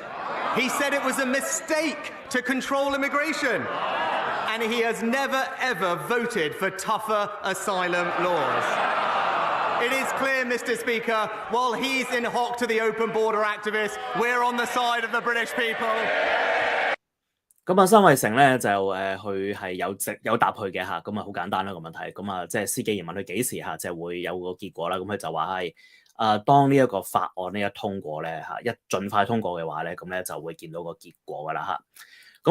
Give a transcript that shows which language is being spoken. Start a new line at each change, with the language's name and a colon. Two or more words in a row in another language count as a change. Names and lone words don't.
English: He said it was a mistake to control immigration. And he has never, ever voted for tougher asylum laws. It is clear, Mr. Speaker, while he's in hock to the open border activists, we're on the side of the British people.
Cantonese: 咁啊，辛偉誠咧就佢係有答佢嘅嚇，咁啊好簡單啦個問題，咁啊即係施紀賢問佢幾時嚇就會有個結果啦，咁佢就話係當呢一個法案呢一通過咧嚇，一盡快通過嘅話咧，咁咧就會見到個結果噶啦嚇。